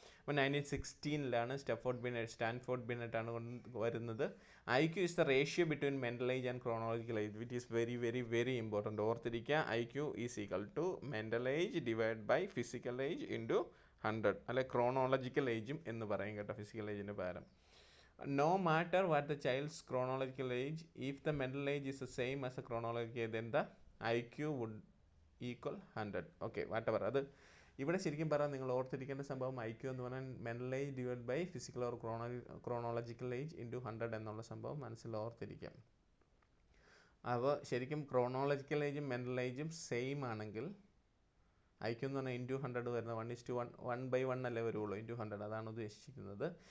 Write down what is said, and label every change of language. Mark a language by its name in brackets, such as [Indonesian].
[Malayalam] അപ്പോൾ 1916 Stanford Binet ആണ് വരുന്നത്. [English] IQ is the ratio between mental age and chronological age, which is very very very important. ഓർത്തിരിക്കുക, IQ is equal to mental age divide by physical age into 100, [Malayalam] അല്ലെ chronological ഏജും എന്ന് പറയും കേട്ടോ, physical ഏജിന് പകരം. [English] No matter what the child's chronological age, if the mental age is the same as the chronological age, then the IQ would equal 100. Okay, whatever. [Malayalam] അത് ഇവിടെ ശരിക്കും പറയാം, നിങ്ങൾ ഓർത്തിരിക്കേണ്ട സംഭവം IQ എന്ന് പറഞ്ഞാൽ [English] mental age divide by physical or chronological age into 100 [Malayalam] എന്നുള്ള സംഭവം മനസ്സിൽ ഓർത്തിരിക്കാം. അപ്പോൾ ശരിക്കും ക്രോണോളജിക്കൽ ഏജും മെൻ്റൽ ഏജും സെയിം ആണെങ്കിൽ IQ എന്ന് പറഞ്ഞാൽ ഇൻറ്റു 100 വരുന്നത് 1:1, 1/1 അല്ലേ വരുള്ളൂ, ഇൻറ്റു 100, അതാണ് ഉദ്ദേശിക്കുന്നത്.